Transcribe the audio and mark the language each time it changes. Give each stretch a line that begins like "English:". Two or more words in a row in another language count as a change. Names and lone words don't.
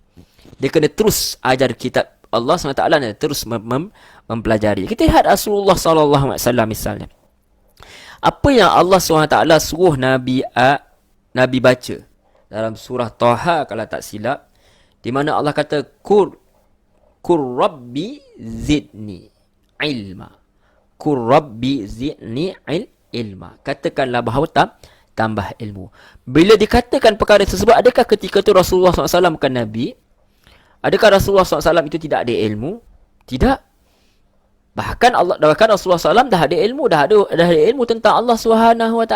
Malay: Dia kena terus ajar kitab Allah SWT terus mempelajari. Kita lihat Rasulullah SAW misalnya. Apa yang Allah SWT suruh Nabi baca dalam surah Taha kalau tak silap, di mana Allah kata
Arabic: قل رب زدني علما. قل رب زدني علما.
Malay: Katakanlah bahawa tambah ilmu. Bila dikatakan perkara tersebut, adakah ketika itu Rasulullah SAW bukan Nabi? Adakah Rasulullah SAW itu tidak ada ilmu? Tidak. Bahkan Rasulullah SAW dah ada ilmu, dah ada ilmu tentang Allah SWT.